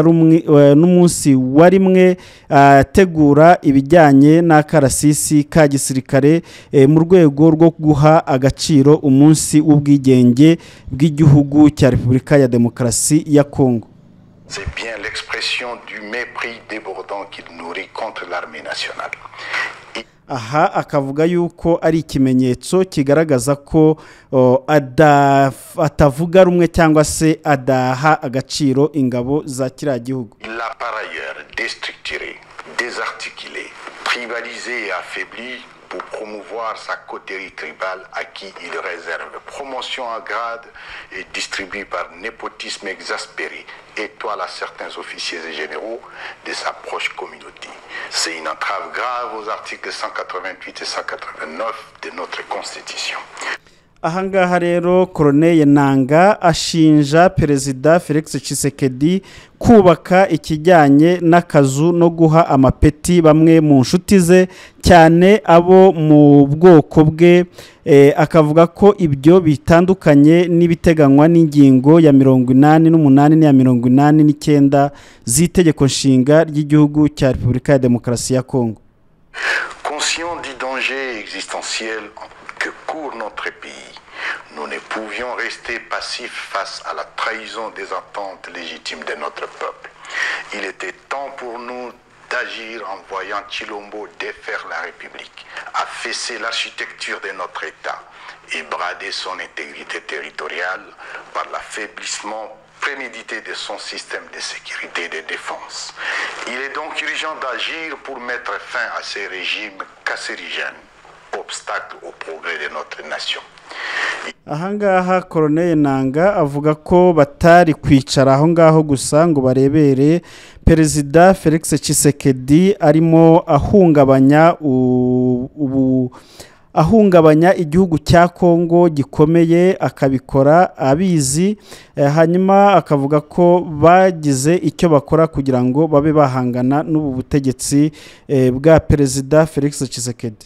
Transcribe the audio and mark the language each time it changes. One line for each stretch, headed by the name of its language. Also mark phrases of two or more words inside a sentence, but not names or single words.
Kinyarwanda: warimwe tegura ibijyanye n'akarasisi ka gisirikare mu rwego rwo guha agaciro umunsi w'ubwigenge bw'igihugu cya Repubulika ya Demokarasi ya Kongo.
French: C'est bien l'expression du mépris débordant qu'il nourrit contre l'armée nationale.
Kinyarwanda: Aha akavuga yuko ari ikimenyetso kigaragaza ko atavuga rumwe cyangwa se adaha agaciro ingabo za kiriya gihugu.
French: Il a par ailleurs déstructuré, désarticulé, tribalisé et affaibli pour promouvoir sa coterie tribale à qui il réserve promotion en grade et distribue par népotisme exaspéré étoile à certains officiers et généraux de sa proche communauté. C'est une entrave grave aux articles 188 et 189 de notre Constitution.
Kinyarwanda: Ahangaha rero Corneille Nangaa ashinja Perezida Felix Tshisekedi kubaka ikijyanye n'akazu no guha amapeti bamwe mu nshuti ze cyane abo mu bwoko bwe, akavuga ko ibyo bitandukanye n'ibiteganywa n'ingingo ya 88 n'iya 89 z'itegeko nshinga ry'igihugu cya Repubulika ya Demokarasi ya Kongo.
French: Conscient du danger existentiel que court notre pays, nous ne pouvions rester passifs face à la trahison des attentes légitimes de notre peuple. Il était temps pour nous d'agir en voyant Tshilombo défaire la République, affaisser l'architecture de notre État et brader son intégrité territoriale par l'affaiblissement prémédité de son système de sécurité et de défense. Il est donc urgent d'agir pour mettre fin à ces régimes cancérigènes, obstacle au progrès de notre nation.
Kinyarwanda: Ahangaha Corneille Nangaa avuga ko batari kwicara aho ngaho gusa ngo barebere Perezida Felix Tshisekedi arimo ahungabanya igihugu cya Kongo gikomeye, akabikora abizi, hanyuma akavuga ko bagize icyo bakora kugira ngo babe bahangana n'ubu butegetsi bwa Perezida Felix Tshisekedi.